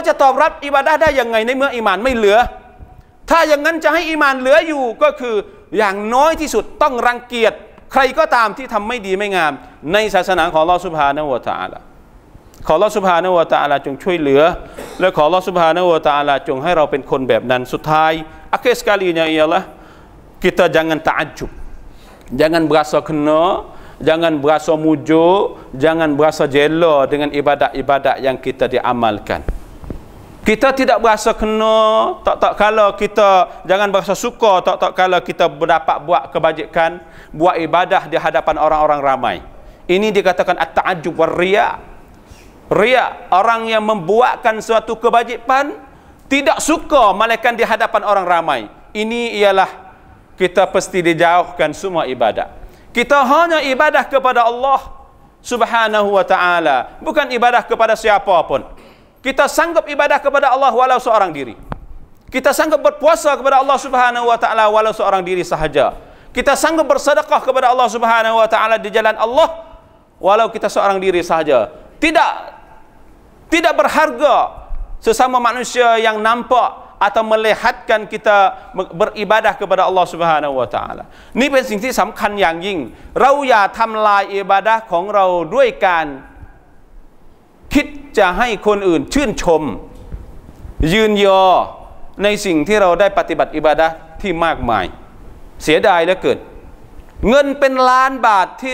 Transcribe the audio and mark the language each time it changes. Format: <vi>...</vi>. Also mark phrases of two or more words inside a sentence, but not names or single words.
<th>จะตอบรับอิบาดะห์ได้ยังไงในเมื่ออีมานไม่เหลือถ้าอย่างนั้นจะให้อีมานเหลืออยู่ก็คืออย่างน้อยที่สุดต้องรังเกียจใครก็ตามที่ทำไม่ดีไม่งามในศาสนาของอั</th> <ar>الله سبحانه وتعالى</ar> <th>ขอ</th> <ar>الله سبحانه وتعالى</ar> <th>จงช่วยเหลือและขอ</th> <ar>الله سبحانه وتعالى</ar> <th>จงให้เราเป็นคนแบบนั้นสุดท้าย</th> <ms>akhir sekalinya ialah kita jangan ta'ajjub jangan berasa kena jangan berasa mujuk jangan berasa jela dengan ibadat-ibadat yang kita diamalkan kita tidak berasa kena tak kala kita jangan berasa suka tak kala kita dapat buat kebajikan buat ibadah di hadapan orang-orang ramai ini dikatakan</ms> <ar>التعجب والرياء</ar> <ms>orang yang membuatkan suatu kebajikan tidak suka malaikat di hadapan orang ramai ini ialah kita pasti dijauhkan semua ibadah kita hanya ibadah kepada</ms> <ar>الله سبحانه وتعالى</ar> <ms>bukan ibadah kepada siapa pun kita sanggup ibadah kepada Allah walau seorang diri. Kita sanggup berpuasa kepada</ms> <ar>الله سبحانه وتعالى</ar> <ms>walau seorang diri sahaja. Kita sanggup bersedekah kepada</ms> <ar>الله سبحانه وتعالى</ar> <ms>di jalan Allah walau kita seorang diri sahaja. Tidak berharga sesama manusia yang nampak atau melihatkan kita beribadah kepada</ms> <ar>الله سبحانه وتعالى.</ar> <th>นี่เป็นสิ่งที่สำคัญอย่างยิ่งเราอย่าทำลายอิบาดะห์ของเราด้วยการคิดจะให้คนอื่นชื่นชมยืนยอในสิ่งที่เราได้ปฏิบัติอิบาดะห์ที่มากมายเสียดายเหลือเกินเงินเป็นล้านบาทที่</th>